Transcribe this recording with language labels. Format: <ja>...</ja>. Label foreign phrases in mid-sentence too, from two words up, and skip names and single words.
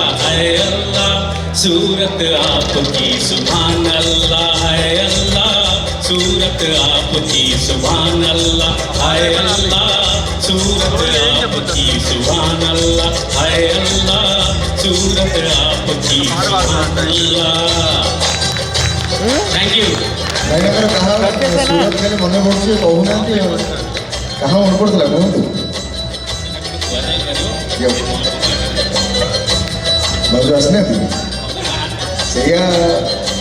<hi>है अल्लाह सूरत आपकी</hi> <ar>سبحان الله,</ar> <hi>है अल्लाह सूरत आपकी</hi> <ar>سبحان الله,</ar> <hi>है अल्लाह सूरत आपकी</hi> <ar>سبحان الله,</ar> <hi>है अल्लाह सूरत आपकी</hi> <ar>سبحان الله.</ar> <en>thank you.</en> <or>ଭାଇନା କାହା ସୁରତ ଖାଲି ମନେ ପଡ଼ୁଛି କହୁନାହାନ୍ତି ଆଉ କାହା ମନେ ପଡ଼ୁଥିଲା କୁହନ୍ତୁ। ଭାଉଜ ଆସିନାହାନ୍ତି ସେଇଆ</or>